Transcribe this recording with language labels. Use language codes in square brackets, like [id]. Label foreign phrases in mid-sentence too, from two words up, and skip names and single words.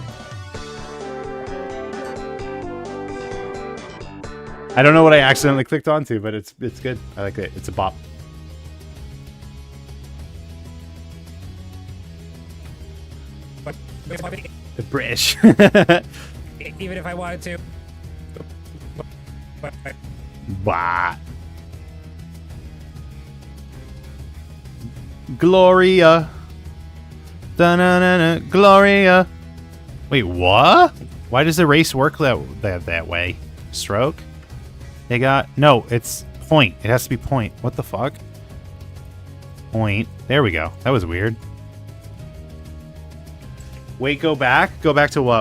[en] I don't know what I accidentally clicked onto, but it's good. I like it. It's a bop. The British. Even if I wanted to. Bah. Gloria. Da-na-na-na. Gloria. Wait, what? Why does the race work that way? Stroke? They got... No, it's point. It has to be point. What the fuck? Point. There we go. That was weird. Wait, go back? Go back to what?